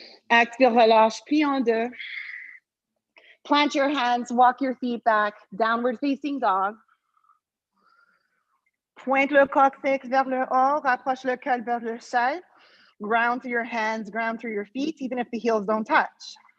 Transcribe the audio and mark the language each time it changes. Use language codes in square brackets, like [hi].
[fr] Expire, relâche, plie en deux. [en] Plant your hands, walk your feet back, downward facing dog. [fr] Pointe le coccyx vers le haut, rapproche le col vers le sol. [en] Ground through your hands, ground through your feet, even if the heels don't touch.